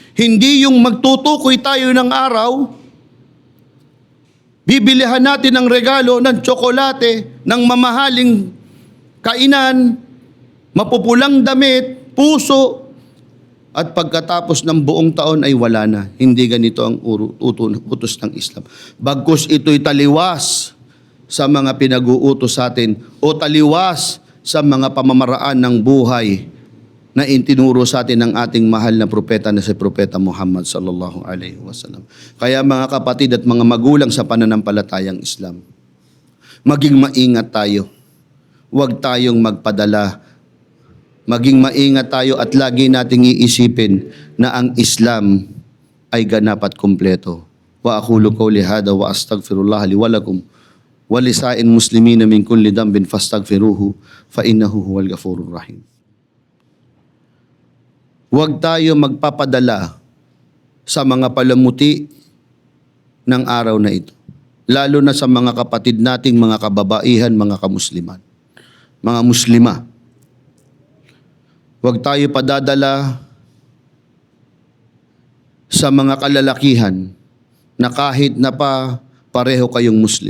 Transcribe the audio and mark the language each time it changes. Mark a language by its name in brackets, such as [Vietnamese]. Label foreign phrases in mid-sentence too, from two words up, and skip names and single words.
[Filipino] Hindi yung magtutukoy tayo ng araw, Bibilihan natin ng regalo ng tsokolate, ng mamahaling kainan, mapupulang damit, puso, at pagkatapos ng buong taon ay wala na. Hindi ganito ang utos ng Islam. Bagkus ito'y taliwas sa mga pinag-uutos sa atin o taliwas sa mga pamamaraan ng buhay na itinuro sa atin ng ating mahal na propeta na si Propeta Muhammad [Arabic] صلى الله عليه وسلم. [Filipino] Kaya mga kapatid at mga magulang sa pananampalatayang Islam, maging maingat tayo. Huwag tayong magpadala. Maging maingat tayo at lagi nating iisipin na ang Islam ay ganap at kumpleto. [Arabic] وأقول قولي هذا وأستغفر الله لي ولكم ولسائر المسلمين من كل ذنب فاستغفروه فإنه هو الغفور الرحيم. [Filipino] Huwag tayo magpapadala sa mga palamuti ng araw na ito. Lalo na sa mga kapatid nating mga kababaihan, mga kamusliman, mga muslima. Huwag tayo padadala sa mga kalalakihan na kahit na pareho kayong Muslim.